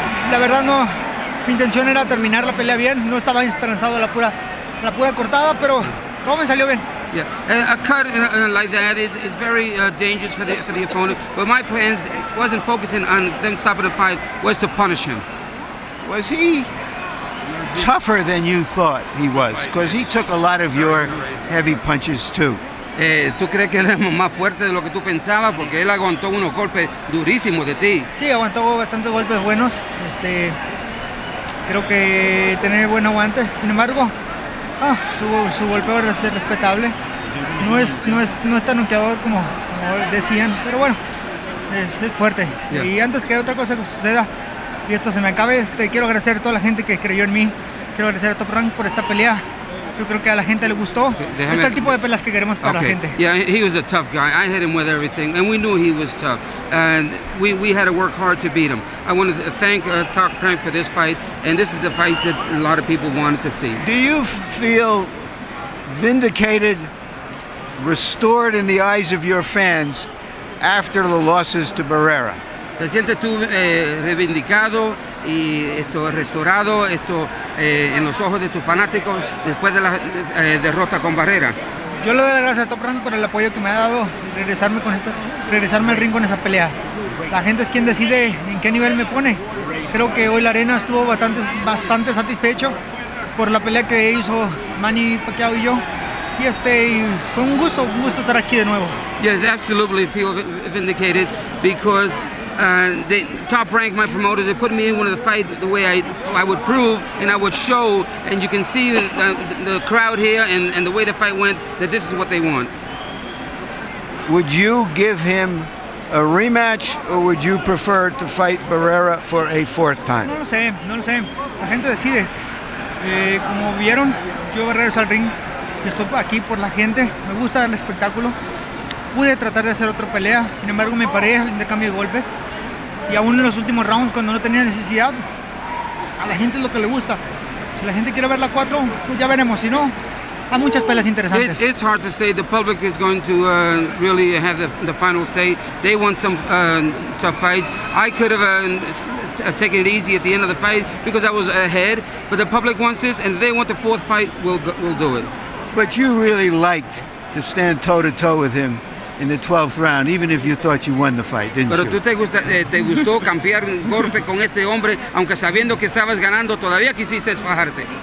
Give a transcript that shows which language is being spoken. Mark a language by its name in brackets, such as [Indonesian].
[Spanish] La verdad no, mi intención era terminar la pelea bien, no estaba esperanzado de la pura cortada, pero todo me salió bien. [English] Yeah, a cut like that is very dangerous for the opponent. But my plans wasn't focusing on them stopping the fight, was to punish him. Was he tougher than you thought he was? Because he took a lot of your heavy punches too. [Spanish] ¿Tú crees que él es más fuerte de lo que tú pensabas? Porque él aguantó unos golpes durísimos de ti. Sí, aguantó bastantes golpes buenos. Creo que tiene buen aguante. Sin embargo, su golpeo es respetable. No es tan noqueador como decían, pero bueno, es fuerte. [English] Yeah. [Spanish] Y antes que otra cosa suceda y esto se me acabe, quiero agradecer a toda la gente que creyó en mí. Quiero agradecer a Top Rank por esta pelea. Yo creo que a la gente le gustó. Este es el tipo de peleas que queremos para la gente. [English] Yeah, he was a tough guy. I hit him with everything, and we knew he was tough. And we had to work hard to beat him. I wanted to thank Top Rank for this fight, and this is the fight that a lot of people wanted to see. Do you feel vindicated, restored in the eyes of your fans after the losses to Barrera? [Spanish] ¿Te sientes tú reivindicado y restaurado en los ojos de tus fanáticos después de la derrota con Barrera? Yo le doy las gracias a Top Rank por el apoyo que me ha dado y regresarme al ring con esa pelea. La gente es quien decide en qué nivel me pone. Creo que hoy la arena estuvo bastante satisfecho por la pelea que hizo Manny Pacquiao y yo. Y fue un gusto estar aquí de nuevo. [English] Yes, absolutely feel vindicated because the Top Rank, my promoters, they put me in one of the fight the way I would prove and I would show, and you can see the crowd here and the way the fight went, that this is what they want. Would you give him a rematch, or would you prefer to fight Barrera for a 4th time? [Spanish] No lo sé. La gente decide. Como vieron, yo regreso al ring. Estoy aquí por la gente. Me gusta el espectáculo. Pude tratar de hacer otra pelea, sin embargo me paré al intercambio de golpes y aún en los últimos rounds cuando no tenía necesidad, a la gente es lo que le gusta. Si la gente quiere ver la 4, pues ya veremos, si no, hay muchas peleas interesantes. [English] It's hard to say. The public is going to really have the final say. They want some tough fights. I could have taken it easy at the end of the fight because I was ahead, but the public wants this, and if they want the 4th fight, we'll do it. But you really liked to stand toe-to-toe with him in the 12th round, even if you thought you won the fight, didn't [Spanish] Pero [English] you? [Spanish] tú te gustó cambiar golpe con este hombre, aunque sabiendo que estabas ganando, todavía quisiste fajarte.